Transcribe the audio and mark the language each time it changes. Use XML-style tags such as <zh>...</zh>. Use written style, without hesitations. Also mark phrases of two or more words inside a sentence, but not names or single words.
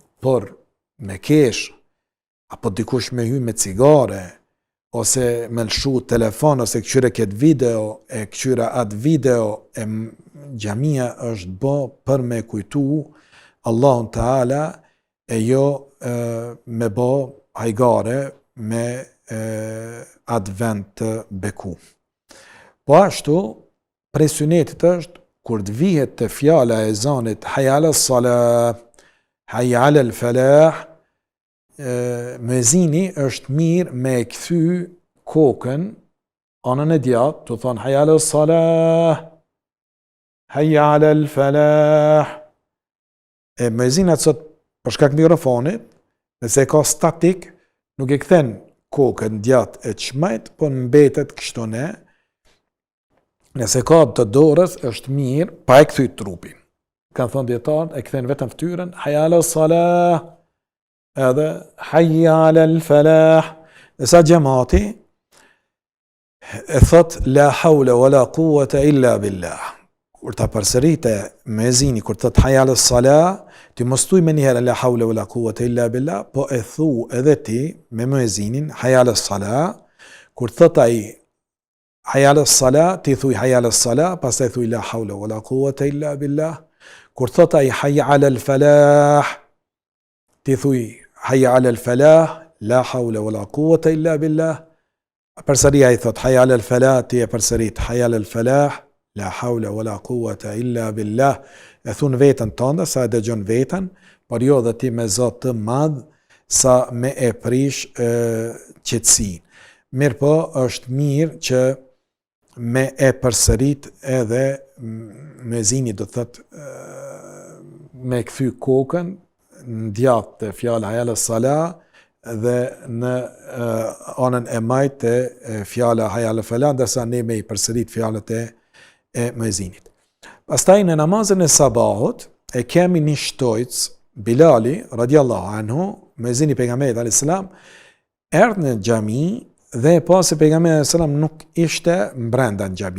<sq>Por me kesh, apo dikush me hy me cigare, ose me lëshu telefon, ose këqyre këtë video, e këqyre atë video, e xhamia është bë për me kujtu Allahun Teala, e jo me bë hajgare me atë vend të beku. Po ashtu, prej sunetit është, kur të vihet të fjala e ezanit,</sq> <ar>حي على الصلاة حي على الفلاح,</ar> <sq>muezini është mirë me e kthy kokën anën e djathtë, të thonë</sq> <ar>حي على الصلاة حي على الفلاح.</ar> <sq>E muezinat sot për shkak mikrofonit, nëse ka statik, nuk e kthen kokën djathtë e çmejt, po mbetet kështu ne. Nëse ka të dorës, është mirë, pa e kthy trupin. Kanë thonë dietarët, e kthen vetëm fytyrën,</sq> <ar>حي على الصلاة, edhe حي على الفلاح.</ar> <sq>Nësa xhamati e thot</sq> <ar>لا حول ولا قوة إلا بالله.</ar> <sq>Kur ta përsërite muezini, kur thot</sq> <ar>حي على الصلاة,</ar> <sq>ti mos thuj me njëherë</sq> <ar>لا حول ولا قوة إلا بالله,</ar> <sq>po e thu edhe ti me muezinin</sq> <ar>حي على الصلاة.</ar> <sq>Kur thot ai</sq> <ar>حي على الصلاة,</ar> <sq>ti thuj</sq> <ar>حي على الصلاة,</ar> <sq>pastaj thuj</sq> <ar>لا حول ولا قوة إلا بالله.</ar> <sq>Kur thot ai</sq> <ar>حي على الفلاح,</ar> <sq>ti thuj</sq> <ar>حي على الفلاح لا حول ولا قوة إلا بالله.</ar> <sq>Përsëri ai thot</sq> <ar>حي على الفلاح,</ar> <sq>ti e përsërit</sq> <ar>حي على الفلاح لا حول ولا قوة إلا بالله.</ar> <sq>E thun vetën tënde, sa e dëgjon vetën, por jo dhe ti me Zot të madh, sa me e prish qetësinë. Mirë po, është mirë që me e përsërit edhe muezini do thot me kthy kokën në djathtë të fjala</sq> <ar>حي على الصلاة</ar> <sq>dhe në anën e majtë të fjala</sq> <ar>حي على الفلاح,</ar> <sq>ndërsa ne me i përsërit fjalët e muezinit. Pastaj në namazin e sabahut e kemi një shtojc, Bilali</sq> <ar>رضي الله عنه,</ar> <sq>muezini pejgamberit</sq> <ar>عليه السلام,</ar> <sq>erdhë në xhami dhe e pa se pejgamberi</sq> <ar>عليه السلام</ar> <sq>nuk ishte brenda në xhami.</sq>